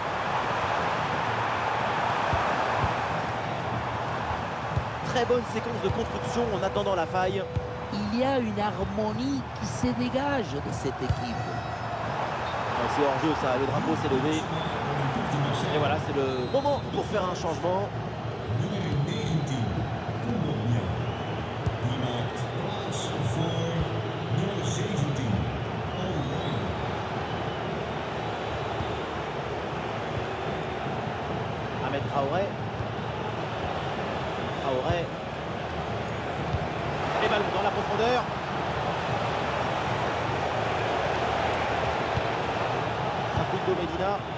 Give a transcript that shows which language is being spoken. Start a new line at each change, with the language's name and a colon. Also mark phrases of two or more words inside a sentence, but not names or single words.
French: Très bonne séquence de construction en attendant la faille. Il y a une harmonie qui se dégage de cette équipe. C'est hors jeu ça, le drapeau s'est levé. Et voilà, c'est le moment pour faire un changement.
Dutch: Nummer 19, Kondogbia. Die maakt plaats voor nummer 17, O'Reilly. Ahmed Traoré. Traoré.
French: Les ballons dans la profondeur. Facundo Medina.